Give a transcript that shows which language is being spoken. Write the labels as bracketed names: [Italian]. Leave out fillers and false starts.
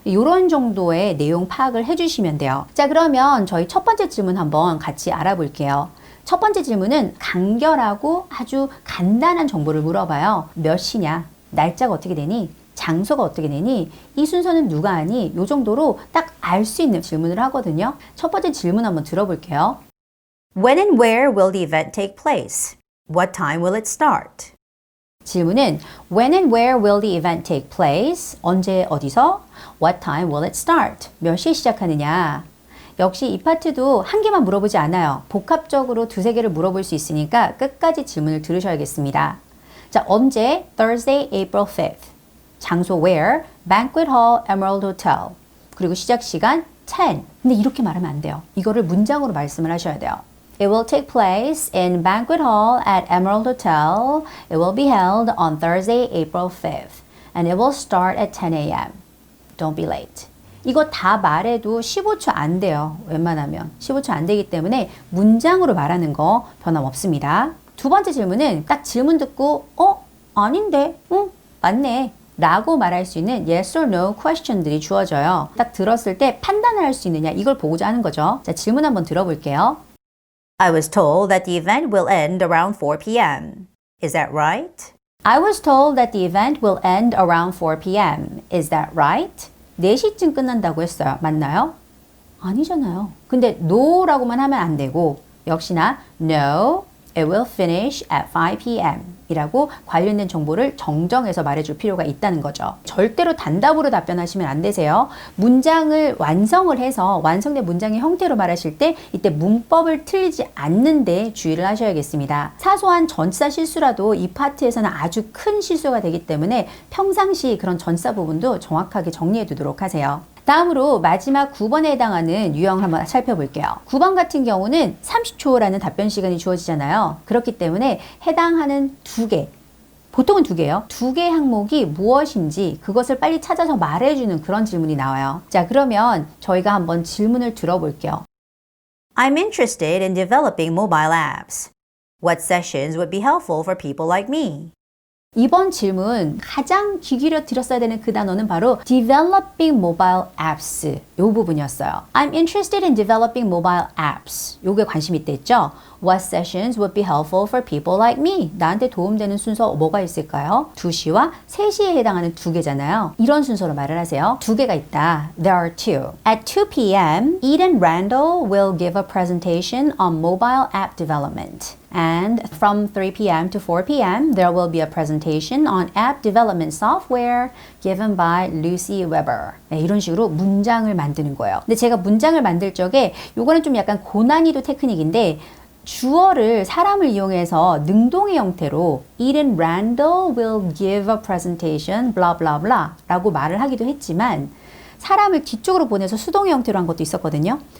[Korean] 이런 정도의 내용 파악을 해주시면 돼요. 자, 그러면 저희 첫 번째 질문 한번 같이 알아볼게요. 첫 번째 질문은 간결하고 아주 간단한 정보를 물어봐요. 몇 시냐? 날짜가 어떻게 되니? 장소가 어떻게 되니? 이 순서는 누가 하니? 이 정도로 딱 알 수 있는 질문을 하거든요. 첫 번째 질문 한번 들어볼게요. [English] When and where will the event take place? What time will it start? [Korean] 질문은 [English] When and where will the event take place? [Korean] 언제 어디서? [English] What time will it start? [Korean] 몇 시에 시작하느냐? 역시 이 파트도 한 개만 물어보지 않아요. 복합적으로 두세 개를 물어볼 수 있으니까 끝까지 질문을 들으셔야겠습니다. 자, 언제? Thursday, April 5th. 장소 where? Banquet Hall, Emerald Hotel. 그리고 시작 시간 10. 근데 이렇게 말하면 안 돼요. 이거를 문장으로 말씀을 하셔야 돼요. [English] It will take place in Banquet Hall at Emerald Hotel. It will be held on Thursday, April 5th. And it will start at 10 a.m. Don't be late. [Korean] 이거 다 말해도 15초 안 돼요. 웬만하면. 15초 안 되기 때문에 문장으로 말하는 거 변함없습니다. 두 번째 질문은 딱 질문 듣고 아닌데? 응, 맞네. 라고 말할 수 있는 yes or no question들이 주어져요. 딱 들었을 때 판단을 할 수 있느냐 이걸 보고자 하는 거죠. 자, 질문 한번 들어볼게요. [English] I was told that the event will end around 4 p.m. Is that right? I was told that the event will end around 4 p.m. Is that right? [Korean] 4시쯤 끝난다고 했어요. 맞나요? 아니잖아요. 근데 no라고만 하면 안 되고 역시나 [English] no, it will finish at 5 p.m. [Korean] 이라고 관련된 정보를 정정해서 말해줄 필요가 있다는 거죠. 절대로 단답으로 답변하시면 안 되세요. 문장을 완성을 해서 완성된 문장의 형태로 말하실 때 이때 문법을 틀리지 않는데 주의를 하셔야겠습니다. 사소한 전치사 실수라도 이 파트에서는 아주 큰 실수가 되기 때문에 평상시 그런 전치사 부분도 정확하게 정리해 두도록 하세요. 다음으로 마지막 9번에 해당하는 유형을 한번 살펴볼게요. 9번 같은 경우는 30초라는 답변 시간이 주어지잖아요. 그렇기 때문에 해당하는 두 개, 보통은 두 개예요. 두 개의 항목이 무엇인지 그것을 빨리 찾아서 말해주는 그런 질문이 나와요. 자, 그러면 저희가 한번 질문을 들어볼게요. [English] I'm interested in developing mobile apps. What sessions would be helpful for people like me? [Korean] 이번 질문 가장 귀 기울여 들었어야 되는 그 단어는 바로 [English] developing mobile apps [Korean] 이 부분이었어요. [English] I'm interested in developing mobile apps. [Korean] 요게 관심 있다 했죠? [English] What sessions would be helpful for people like me? [Korean] 나한테 도움되는 순서 뭐가 있을까요? 2시와 3시에 해당하는 두 개잖아요. 이런 순서로 말을 하세요. 두 개가 있다. [English] There are two. At 2 p.m., Eden Randall will give a presentation on mobile app development. And from 3 p.m. to 4 p.m., there will be a presentation on app development software given by Lucy Weber. [Korean] 네, 이런 식으로 문장을 만드는 거예요. 근데 제가 문장을 만들 적에 요거는 좀 약간 고난이도 테크닉인데 주어를 사람을 이용해서 능동의 형태로 [English] Eden Randall will give a presentation blah blah [Korean] blah 라고 말을 하기도 했지만 사람을 뒤쪽으로 보내서 수동의 형태로 한 것도 있었거든요.